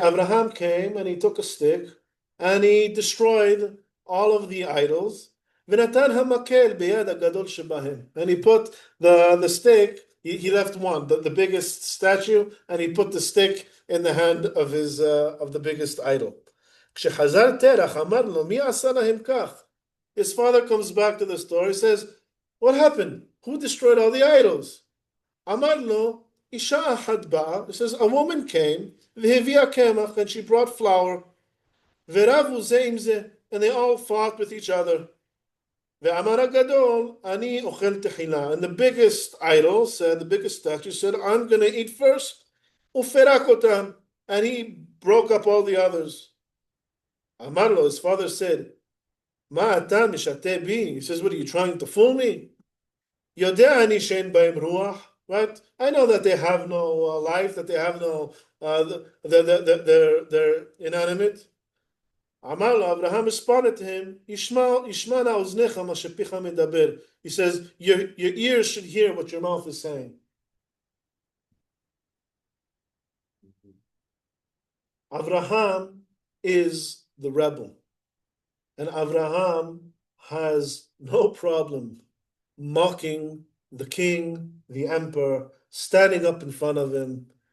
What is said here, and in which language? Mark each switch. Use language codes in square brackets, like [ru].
[en] Abraham came and he took a stick and he destroyed all of the idols. [he] V'natan hamakel beyad hagadol shebahem. [en] And he put the stick, he left one, the biggest statue, and he put the stick in the hand of the biggest idol. [he] כשחזר תרח אמר לו, מי עשה להם כך? [en] His father comes back to the story, says, what happened? Who destroyed all the idols? [he] אמר לו, אישה אחת באה, [en] it says, a woman came, [he] והביאה קמח, [en] and she brought flour, [he] ורבו זה עם זה, [en] and they all fought with each other. [he] ואמר הגדול, אני אוכל תחילה. [en] And the biggest idol said, the biggest statue said, I'm going to eat first. [he] ופרק אותם. [en] And he broke up all the others. [he] אמר לו, [en] his father said, [he] מה אתה משתה בי? [en] He says, what are you trying to fool me? [he] יודע אני שאין בהם רוח. [en] Right? I know that they have no life, that they have no, they're inanimate. [he] אמר לו, [en] Abraham responded to him, [he] ישמע נא אוזניך מה שפיך מדבר. [en] He says, your ears should hear what your mouth is saying. Abraham is the rebel. And Abraham has no problem mocking the king, the emperor, standing up in front of him.